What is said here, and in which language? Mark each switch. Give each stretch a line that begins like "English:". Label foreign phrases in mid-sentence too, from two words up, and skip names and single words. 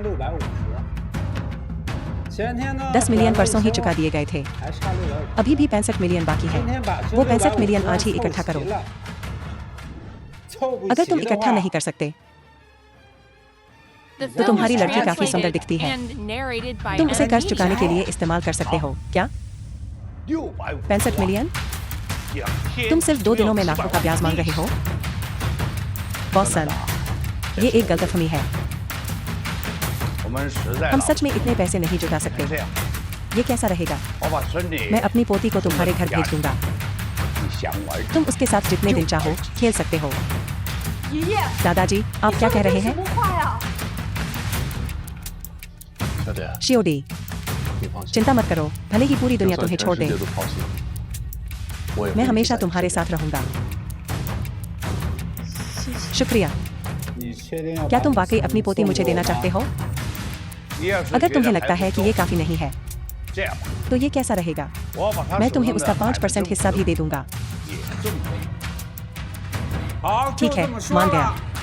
Hindi: 10 मिलियन परसों ही चुका दिए गए थे। अभी भी 65 मिलियन बाकी है। वो 65 मिलियन आज ही इकट्ठा करो। अगर तुम इकट्ठा नहीं कर सकते
English: The
Hindi: तो
English: film
Hindi: तुम्हारी
English: was
Hindi: लड़की काफी सुंदर
English: translated
Hindi: दिखती है।
English: and narrated by
Hindi: तुम उसे
English: M
Hindi: कर्ज चुकाने
English: Media.
Hindi: के लिए इस्तेमाल कर सकते हो क्या? 65 मिलियन? तुम सिर्फ 2 दिनों में लाखों का ब्याज मांग रहे हो? बॉस सन, ये एक गलतफहमी है। हम सच में इतने पैसे नहीं जुटा सकते। ये कैसा रहेगा? मैं अपनी पोती को तुम्हारे घर भेज दूंगा। तुम उसके साथ जितने दिन चाहो खेल सकते हो। दादाजी, आप क्या कह रहे हैं?
Chinese: 小姐，
Hindi: शियोडी,
Chinese: 你放心，
Hindi: चिंता मत करो, भले ही पूरी
Chinese: 就
Hindi: दुनिया
Chinese: 算
Hindi: तुम्हें
Chinese: 全
Hindi: छोड़
Chinese: 世
Hindi: दे,
Chinese: 界都抛弃你，我也会
Hindi: मैं
Chinese: 一直
Hindi: हमेशा
Chinese: 在你
Hindi: तुम्हारे
Chinese: 身边
Hindi: साथ रहूंगा। शुक्रिया। क्या तुम वाकई अपनी पोती मुझे देना चाहते हो? अगर तुम्हें लगता है कि ये काफी नहीं है तो ये कैसा रहेगा? मैं तुम्हें उसका 5% हिस्सा भी दे दूंगा। ठीक है, मान गया।